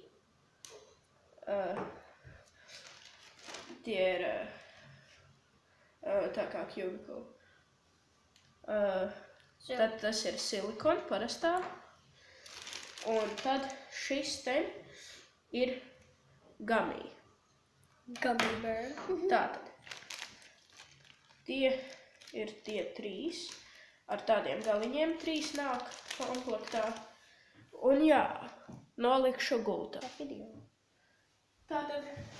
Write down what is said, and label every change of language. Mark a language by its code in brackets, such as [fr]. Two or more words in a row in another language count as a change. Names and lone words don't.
[lv] Tie ir tā kā cubicle. Tad tas ir silikon parastā. Un tad šis ten ir gummy. [en] Gummy bear. [lv] Tātad. Tie ir tie 3. Ar tādiem galiņiem 3 nāk komplektā. Un jā, nolikšu gultā. Tātad.